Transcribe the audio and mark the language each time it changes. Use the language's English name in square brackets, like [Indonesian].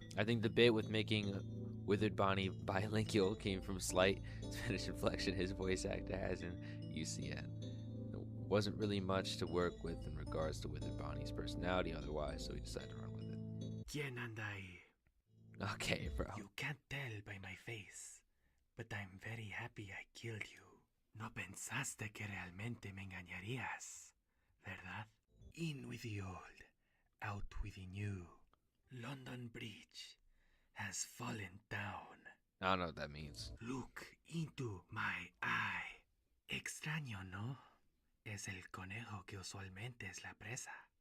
[English] I think the bit with making Withered Bonnie bilingual came from slight Spanish inflection his voice actor has in UCN. There wasn't really much to work with in regards to Withered Bonnie's personality otherwise, so he decided to run with it. [Spanish] ¿Quién anda ahí? [English] Okay, bro. You can't tell by my face, but I'm very happy I killed you. [Spanish] No pensaste que realmente me engañarías, ¿verdad? [English] In with the old, out with the new. London Bridge has fallen down. I don't know what that means. Look into my eye. [Spanish] Extraño, ¿no? Es el conejo que usualmente es la presa.